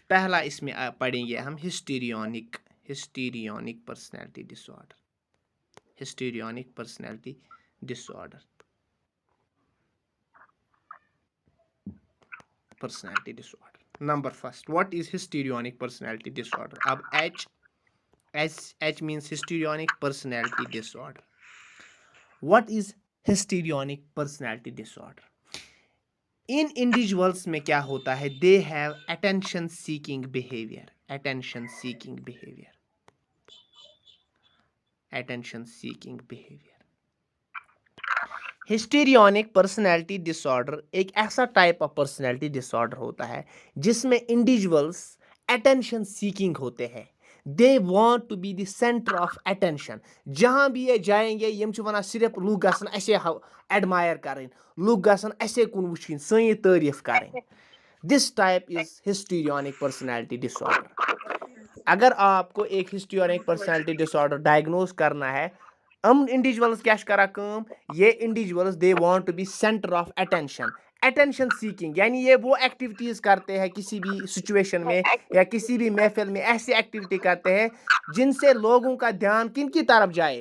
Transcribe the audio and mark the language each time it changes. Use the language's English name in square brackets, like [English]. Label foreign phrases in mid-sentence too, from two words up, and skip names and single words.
[Hindi] पहला इसमें पढ़ेंगे हम [English] histrionic personality disorder. Histrionic personality disorder. Personality disorder number first, what is histrionic personality disorder? अब H means histrionic personality disorder. What is histrionic personality disorder? [Hindi] इन इंडिविजुअल्स में क्या होता है? [English] They have attention seeking behaviour. Attention seeking behaviour. Attention seeking behaviour. histrionic personality disorder [Hindi] एक ऐसा [English] type of personality disorder [Hindi] होता है जिसमें इंडिविजुअल्स [English] attention seeking [Hindi] होते हैं। [English] They want to be the centre of attention. [Hindi] जहां भी ये जाएंगे [Kashmiri] यम छ वनान सिर्फ लूग गसन असे एडमायर करें, लूग गसन असे कुन वुचिन, [Hindi] सही तारीफ करें। [English] This type is histrionic personality disorder. [Hindi] अगर आपको एक [English] histrionic personality disorder [Hindi] डायग्नोज करना है, इंडिविजुअल्स क्या करा काम? [English] ये individuals they want to be centre of attention. attention seeking [Hindi] यानी ये वो एक्टिविटीज करते हैं किसी भी सिचुएशन में या किसी भी महफिल में, ऐसी एक्टिविटी करते हैं जिनसे लोगों का ध्यान किन की तरफ जाए?